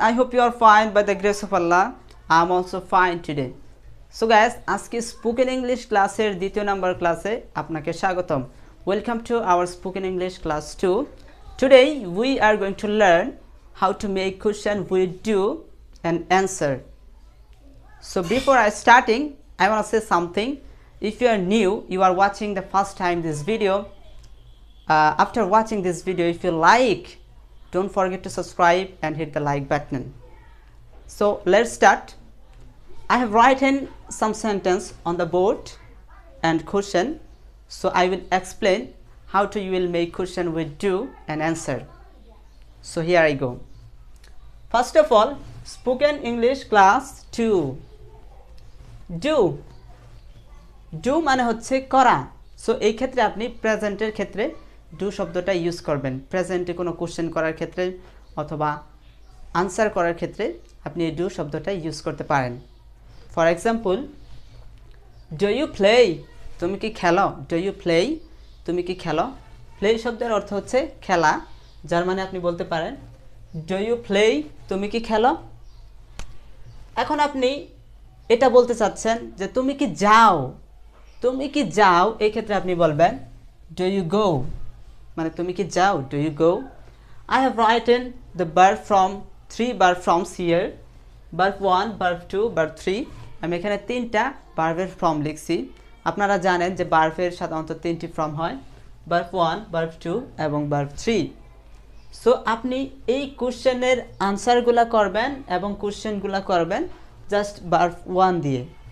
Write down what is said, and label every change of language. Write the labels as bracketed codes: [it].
[en] I hope you are fine by the grace of Allah. I am also fine today. So guys, [bn] আজকে spoken English ক্লাসের দ্বিতীয় number ক্লাসে আপনাকে স্বাগতম. [en] Welcome to our spoken English class 2. Today we are going to learn how to make question with do and answer. So before I starting, I want to say something. If you are new, you are watching the first time this video. After watching this video, if you like, don't forget to subscribe and hit the like button. So let's start. I have written some sentence on the board and question. So I will explain how to you will make question with do and answer. So here I go. First of all, spoken English class 2. [bn] Do মানে হচ্ছে করা. So এই ক্ষেত্রে আপনি প্রেজেন্টের ক্ষেত্রে do শব্দটা use করবেন. প্রেজেন্টে কোনো কোশ্চেন করার ক্ষেত্রে অথবা আনসার করার ক্ষেত্রে আপনি এই ডু শব্দটা ইউজ করতে পারেন. For example, [en] do you play, [bn] তুমি কি খেলো? [en] do you play, [bn] তুমি কি খেলো? প্লে শব্দের অর্থ হচ্ছে খেলা, যার মানে আপনি বলতে পারেন ডু ইউ প্লে, তুমি কি খেলো? এখন আপনি এটা বলতে চাচ্ছেন যে তুমি কি যাও, তুমি কি যাও, এই ক্ষেত্রে আপনি বলবেন [en] do you go, [bn] মানে তুমি কি যাও, do you go. [en] I have written the verb from 3 verb forms here. verb 1, verb 2, verb 3. [bn] আমি এখানে তিনটা ভার্বের ফর্ম লিখছি. আপনারা জানেন যে ভার্বের সাধারণত তিনটি ফর্ম হয়, verb 1, verb 2 এবং verb 3. সো আপনি এই কোশ্চেনের আনসারগুলো করবেন এবং কোশ্চেনগুলো করবেন জাস্ট verb 1 দিয়ে.